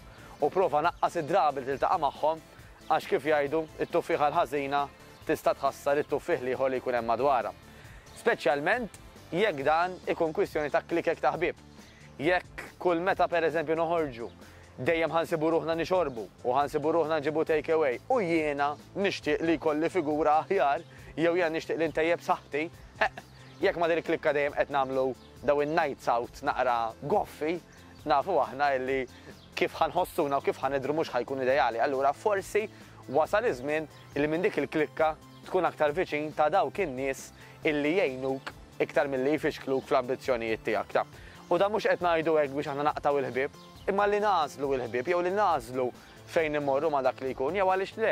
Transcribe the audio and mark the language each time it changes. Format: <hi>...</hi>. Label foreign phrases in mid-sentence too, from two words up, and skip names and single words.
<mt>U prova naqqas id-drabi li tiltaqa' magħhom għax kif jgħidu it-tuffiħa l-ħażina tista' tħassar it-tuffieħ li ieħor li jkun hemm madwarha. Speċjalment jekk dan ikun kwistjoni ta' klikek ta' ħbieb. Jekk kull meta pereżempju noħorġu dejjem ħansibu ruħna nixorbu u ħansibu ruħna nġibu</mt> <en>take away</en> <mt>u jiena nixtieq li jkolli figura aħjar jew jiena nixtieq li ntejjeb saħħti, jekk ma din il-klikka dejjem qed nagħmlu daw in-</mt> <en>nights out</en> <mt>naqra goffi, nafu aħna illi kif ħanħossuna u kif ħanidru mhux ħajkun ideali. Allura forsi wasal iż-żmien illi minn dik il-klikka tkun aktar viċin ta' dawk in-nies illi jgħinuk iktar milli jfixkluk fl-ambizzjonijiet tiegħek. U dan mhux qed ngħidu hekk biex aħna naqtaw il-ħbieb, imma li nażlu il-ħbieb jew li nażlu fejn immorru ma' dak li jkun jew għaliex le.</mt>